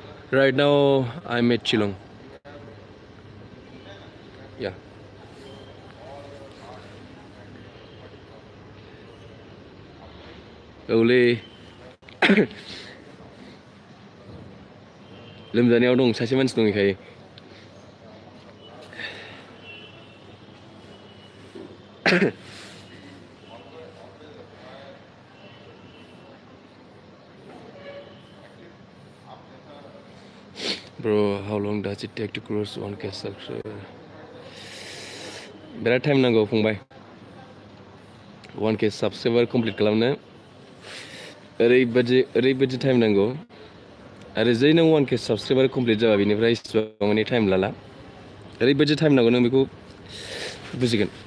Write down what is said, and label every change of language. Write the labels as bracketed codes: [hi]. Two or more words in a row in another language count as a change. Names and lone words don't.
[en] Right now, I'm at Shillong. Yeah. [brx] औलै लोमजानायाव दं सासे मानसि दंखायो [en] Bro, how long does it take to cross 1K subscriber? [brx] बिराद टाइम नांगौ फंबाय 1K subscriber कमप्लिट खालामनो ओरैबायदि टाइम नांगौ आरो जै नों 1K subscriber कमप्लिट जाबा बेनिफ्राय इसेबां माने टाइम लाला ओरैबायदि टाइम नांगौ नों बेखौ बुजिगोन